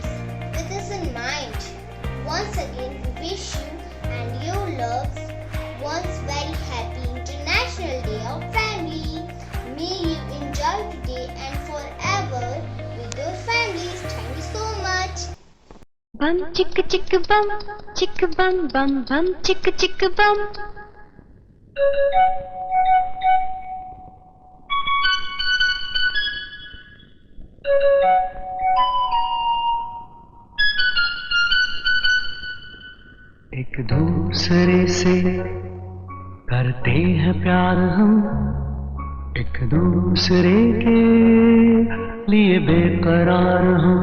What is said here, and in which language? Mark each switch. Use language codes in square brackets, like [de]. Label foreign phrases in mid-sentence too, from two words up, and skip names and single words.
[en] With this in mind, once again we wish you and your loves once very happy International Day of Family. May you enjoy today and forever with your families. Thank you so much. Bum chicka chicka bum bum chicka chicka bum. [hi] एक दूसरे से करते हैं प्यार हम, एक दूसरे के लिए बेकरार हम।